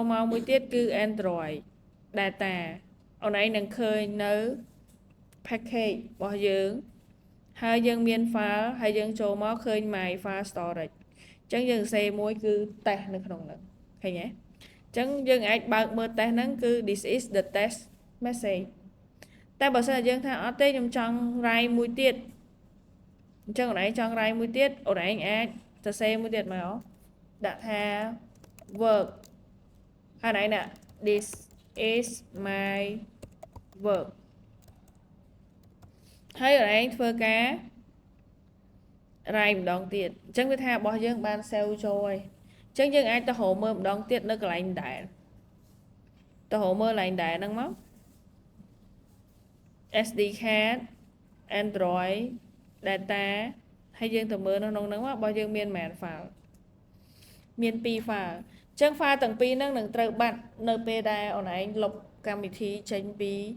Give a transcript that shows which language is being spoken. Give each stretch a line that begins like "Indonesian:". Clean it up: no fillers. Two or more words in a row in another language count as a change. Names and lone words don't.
Khmer: មកមួយទៀតគឺ
English: Android data
Khmer: អូនឯងនឹងឃើញនៅ package របស់យើងហើយយើងមាន file ហើយយើង ចូលមកឃើញ
English: my file storage
Khmer: អញ្ចឹងយើងសេមួយគឺ test នៅក្នុងហ្នឹងឃើញទេអញ្ចឹងយើងអាចបើកមើល test ហ្នឹងគឺ
English: this is the test message
Khmer: តែបើសិនជាយើងថាអត់ទេខ្ញុំចង់ write មួយទៀតអញ្ចឹងអូនឯងចង់ write មួយទៀតអូនឯងអាចសរសេរមួយទៀតមកដាក់ថា work ហើយអូនឯងដាក់
English: this is my work
Khmer: ហើយអូនឯងធ្វើការ write ម្ដងទៀតអញ្ចឹងវាថារបស់យើងបាន save ចូលហើយអញ្ចឹងយើងអាចទៅរកមើលម្ដងទៀតនៅកន្លែងដែរទៅរកមើលកន្លែងដែរហ្នឹងមក
English: SD card Android data
Khmer: ហើយយើងទៅមើលនៅក្នុងហ្នឹងមករបស់យើងមានប៉ុន្មាន file មាន2 file អញ្ចឹង file ទាំងពីរហ្នឹងនឹងត្រូវបាត់នៅពេលដែលអូនឯងលុបកម្មវិធីចេញពី